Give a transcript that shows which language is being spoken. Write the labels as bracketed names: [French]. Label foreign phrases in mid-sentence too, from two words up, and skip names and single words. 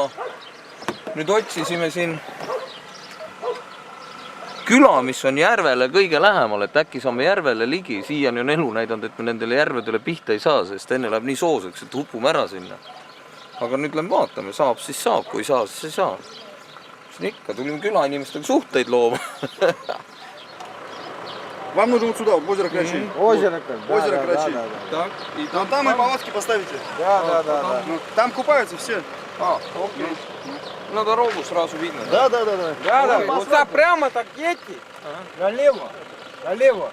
[Estonian] Nüüd otsisime siin küla, mis on järvele kõige lähemal, et äkki saame järvele ligi. Siiani on elu näidanud, et me nendele järvedele pihta ei saa, sest enne läheb nii sooseks, et hupume ära sinna. Aga nüüd lähme vaatame, saab, siis saab, kui ei saa, siis ei saa. Siis ikka tulime küla inimestega suhteid looma. [Russian] Вам нужно вот сюда, в озеро Крачи. Озеро Крачи. Так. Ну там и палатки поставите. Да. Ну, там купаются все. Окей. На дорогу сразу видно. Да. Да. Вот так прямо так едьте. Налево.